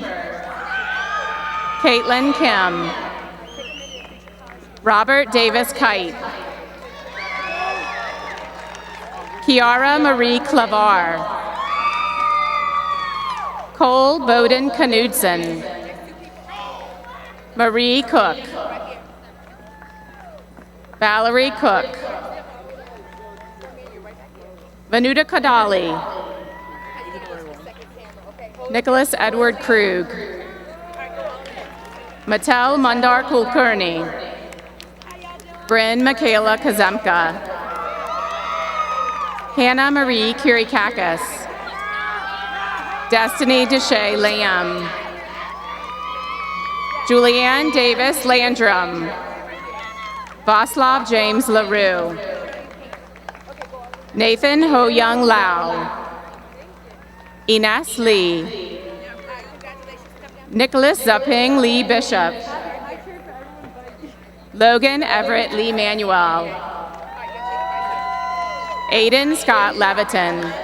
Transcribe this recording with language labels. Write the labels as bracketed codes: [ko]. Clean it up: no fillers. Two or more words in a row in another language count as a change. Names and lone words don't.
[en] Caitlin Kim. Robert Davis Kite. Kiara Marie Clavar. Cole Bowden Knudsen. Marie Cook. Valerie Cook. Vanuta Kadali. Nicholas Edward Krug. Mattel Mundar Kulkarni. Bryn Michaela Kazemka. Hannah Marie Kirikakis. Destiny Deshay Lamb. Julianne Davis Landrum. Vaslav James LaRue. Nathan Ho Young Lau. Ines Lee. Nicholas Zupping Lee Bishop. Logan Everett Lee Manuel. Aiden Scott Leviton.